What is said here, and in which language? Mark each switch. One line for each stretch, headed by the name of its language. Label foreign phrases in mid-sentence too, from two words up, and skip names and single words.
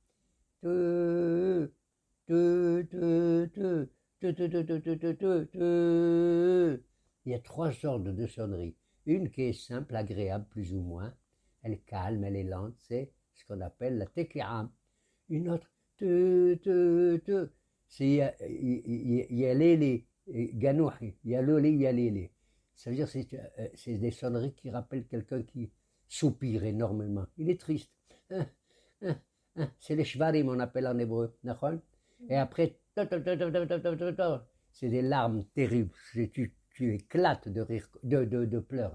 French: Il y a 3 sortes de sonneries. Une qui est simple, agréable, plus ou moins. Elle est calme, elle est lente. C'est ce qu'on appelle la teki'a. Une autre, c'est yalele, ganouhi, yalole, yalele. Ça veut dire que c'est des sonneries qui rappellent quelqu'un qui soupire énormément. Il est triste. C'est les shvarim, on appelle en hébreu. Et après, c'est des larmes terribles. Tu éclates de rire, de pleurs.